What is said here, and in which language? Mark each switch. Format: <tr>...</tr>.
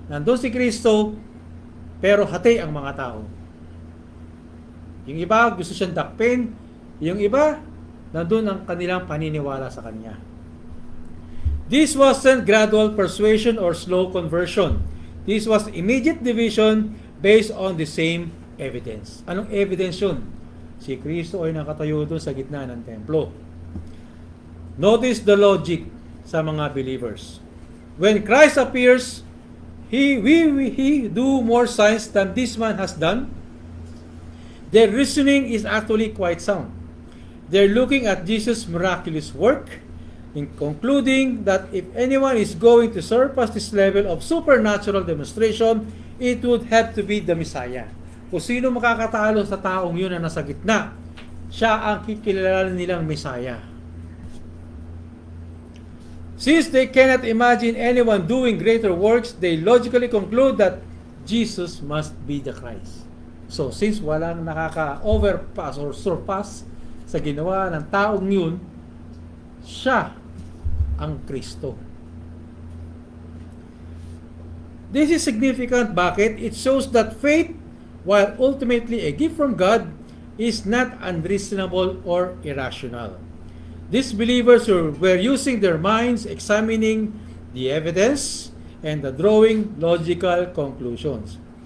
<tl>Nandun si Kristo, pero hati ang mga tao. Yung iba gusto siyang dakpin, yung iba nandun ang kanilang paniniwala sa Kanya.</tl> <en>This wasn't gradual persuasion or slow conversion. This was immediate division based on the same evidence.</en> <tl>Anong evidence yun? Si Kristo ay nakatayo doon sa gitna ng templo.</tl> <en>Notice the logic sa mga believers. When Christ appears, he do more signs than this man has done. Their reasoning is actually quite sound. They're looking at Jesus' miraculous work, in concluding that if anyone is going to surpass this level of supernatural demonstration, it would have to be the Messiah.</en> <tl>Kung sino makakatalo sa taong yun na nasa gitna, siya ang kikilala nilang Messiah.</tl> <en>Since they cannot imagine anyone doing greater works, they logically conclude that Jesus must be the Christ.</en> <tl>So, since walang nakaka-overpass or surpass sa ginawa ng taong yun, siya ang Kristo.</tl> <en>This is significant.</en> <tl>Bakit?</tl> <en>It shows that faith, while ultimately a gift from God, is not unreasonable or irrational. These believers were using their minds, examining the evidence, and drawing logical conclusions.</en>